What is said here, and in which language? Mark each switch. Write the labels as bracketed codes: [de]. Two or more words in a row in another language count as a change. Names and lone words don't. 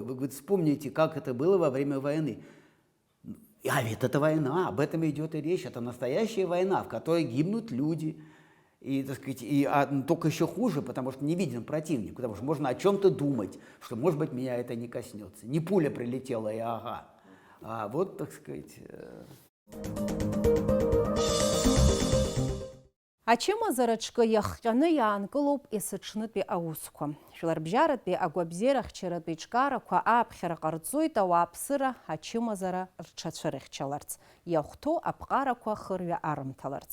[ru] Вы, говорит, вспомните, как это было во время войны. А ведь это война, об этом идет и речь, это настоящая война, в которой гибнут люди. И, так сказать, только еще хуже, потому что не виден противник, потому что можно о чем-то думать, что, может быть, меня это не коснется. Не пуля прилетела, и ага. А вот, так сказать... [ab] Ачымазарачкы яхҟьаны иаанкылоуп есыҽнытәи аусқәа. Шәларбжьаратәи агәабзиарахьчаратәи иҿкаарақәа ааԥхьара ҟарҵоит ауааԥсыра ачымазара рҽацәырихьчаларц, иахәҭоу аԥҟарақәа хырҩа арымҭаларц.